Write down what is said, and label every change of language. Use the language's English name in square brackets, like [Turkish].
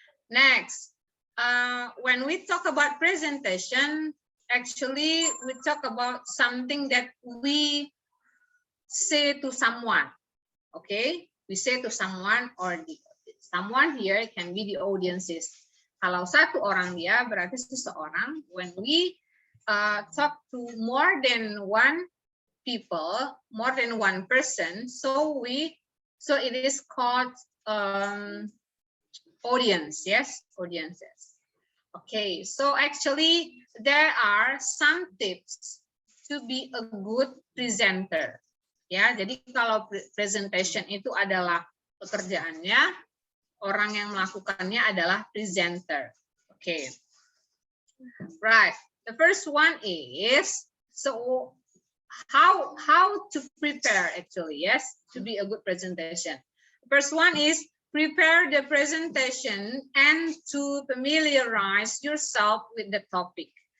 [English] Next, when we talk about presentation, actually we talk about something that we say to someone. Okay? We say to someone, or someone here can be the audiences. [Indonesian] Kalau satu orang dia berarti seseorang. [English] When we talk to more than one people, more than one person, so it is called audience. Yes, audiences. Okay, so actually there are some tips to be a good presenter. [Indonesian] Ya, jadi kalau presentation itu adalah pekerjaannya, orang yang melakukannya adalah presenter. [English] Okay. Right. The first one is, so how to prepare actually, yes, to be a good presentation. The first one is prepare the presentation and to familiarize yourself with the topic.